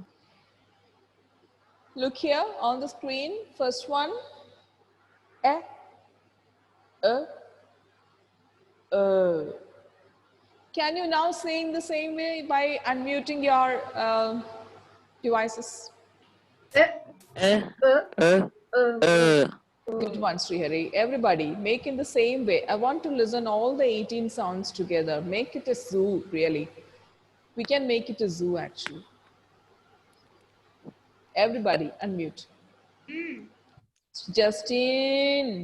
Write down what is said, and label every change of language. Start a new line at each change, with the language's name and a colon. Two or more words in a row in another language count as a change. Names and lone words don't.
English: Look here on the screen. First one, E, Can you now say in the same way by unmuting your devices? E. Eh, E. E. Good one, Srihari. Everybody, make in the same way. I want to listen all the 18 sounds together. Make it a zoo, really. We can make it a zoo, actually. Everybody, unmute. Justin.